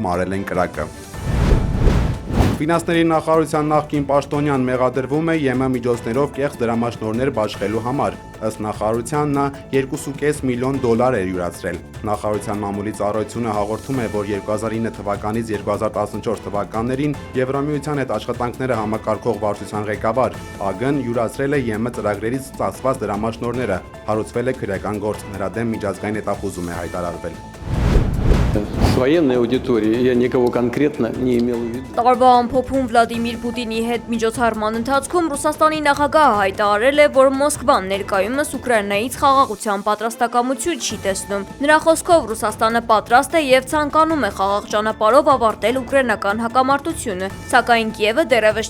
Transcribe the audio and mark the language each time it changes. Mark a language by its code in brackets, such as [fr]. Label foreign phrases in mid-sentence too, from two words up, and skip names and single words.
[hy] մարել են կրակը։ Ֆինանսների նախարարության նախկին պաշտոնյան մեղադրվում է ԵՄ միջոցներով կեղծ դրամաշնորհներ բաշխելու համար։ Ըստ նախարարության նա 2.5 միլիոն դոլար է յուրացրել։ Նախարարության մամուլի ծառայությունը հաղորդում է, որ 2009 թվականից 2014 թվականներին Եվրամիության հետ աշխատանքները համակարգող վարչության ղեկավար ԱԳ-ն յուրացրել է ԵՄ ծրագրերից ստացված դրամաշնորհները։ Հարուցվել է քրեական գործ, նրա դեմ միջազգային հետախուզում է հայտարարվել։ [ru] С военной аудиторией я никого конкретно не имел в виду. [hy] Տարվա ամփոփում Վլադիմիր Պուտինի հետ միջոցառման ընթացքում Ռուսաստանի նախագահը հայտարարել է, որ Մոսկվան ներկայումս Ուկրաինայից խաղաղության պատրաստակամություն չի տեսնում։ Նրա խոսքով Ռուսաստանը պատրաստ է եւ ցանկանում է խաղաղ ճանապարհով ավարտել ուկրաինական հակամարտությունը, սակայն Կիևը դեռևս